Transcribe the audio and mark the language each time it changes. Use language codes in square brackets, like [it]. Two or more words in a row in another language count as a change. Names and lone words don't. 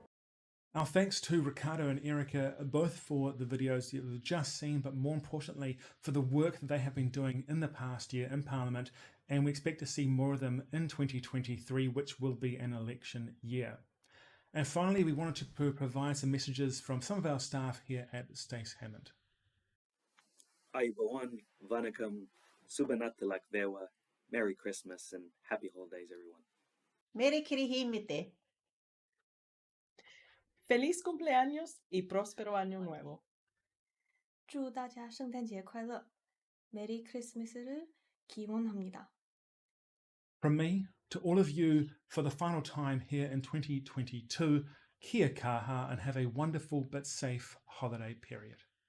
[en] Our thanks to Ricardo and Erica, both for the videos you've just seen, but more importantly, for the work that they have been doing in the past year in Parliament, and we expect to see more of them in 2023, which will be an election year. And finally, we wanted to provide some messages from some of our staff here at Stace Hammond. Aiboan, Vanakam, [si] සුබ නත්තලක් වේවා, [en] Merry Christmas and Happy Holidays, everyone. [mi] Meri Kirihimete. [es] Feliz cumpleaños y próspero año nuevo. [zh] 祝大家圣诞节快乐 [ko] Merry Christmas를 기원합니다. [en] From me to all of you for the final time here in 2022, [mi] kia kaha [en] and have a wonderful but safe holiday period.